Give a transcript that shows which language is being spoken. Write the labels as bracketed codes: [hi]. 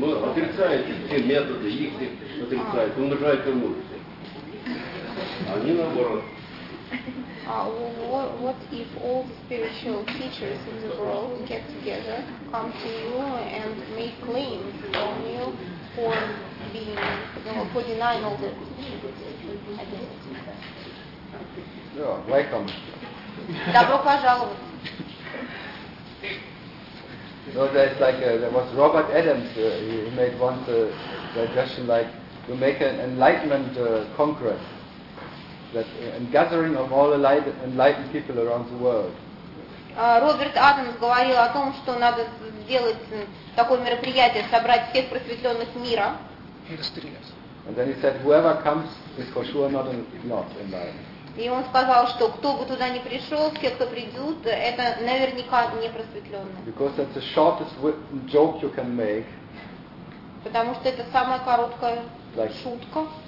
[ru] Отрицаете те методы, их отрицают, умножают эмоции. Они наоборот. [en] What if all the spiritual teachers in the world get together, come to you and make claims on you for being, for denying all the identity? Yeah, welcome. [ru] Добро пожаловать. [en] No, there's like there was Robert Adams. He made one suggestion, like to make an enlightenment congress, that and gathering of all enlightened people around the world. [ru] Robert Adams говорил о том, что надо сделать такое мероприятие, собрать всех просветленных мира. [en] And then he said, whoever comes is for sure not enlightened. [ru] И он сказал, что кто бы туда ни пришел, все, кто придут, это наверняка не просветленные. [en] Because that's the shortest joke you can make. [ru] Потому что это самая короткая like шутка.